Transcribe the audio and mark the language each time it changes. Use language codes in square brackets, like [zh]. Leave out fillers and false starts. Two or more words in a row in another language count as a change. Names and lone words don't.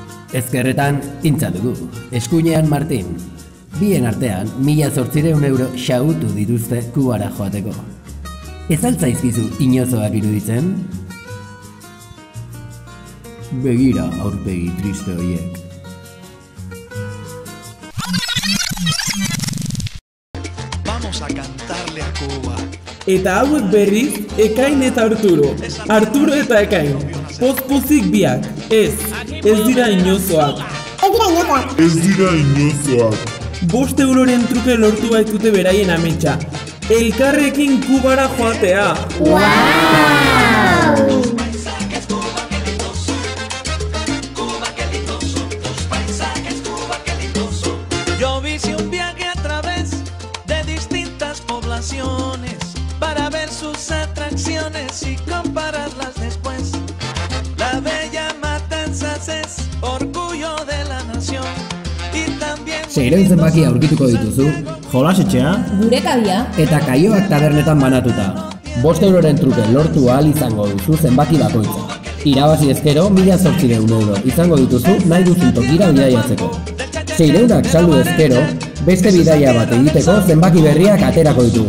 [eu] Ezkerretan intza dugu, eskuinean Martin. Bien artean, 1.800 euro xahutu dituzte Kubara joateko. Ez altzaizkizu inozoak iruditzen? Begira aurpegi triste horiek. [es] Vamos a cantarle a Cuba. [eu] Eta hauek berriz, Ekain eta Arturo. Arturo eta Ekain. Pozpozik biak. Ez dira inozoak. Ez dira inozoak. 5 euroren truke lortu baitute beraien ametsa. Elkarrekin Kubara joatea. [es] Yo hice un viaje a través de distintas poblaciones para ver sus atracciones y compararlas después. La bella Matanzas es orgullo de la nación y también... [eu] Seiren zenbaki aurkituko dituzu, jolasetxea Gure kabia. eta kaioak tabernetan banatuta. 5 euroren truke lortu ahal izango duzu zenbaki bakoitza. Irabazi ezkero 1.800 euro izango dituzu nahi duzun tokira bidaiatzeko. 600ak saldu ezkero, beste bidaia bat egiteko zenbaki berriak aterako ditugu.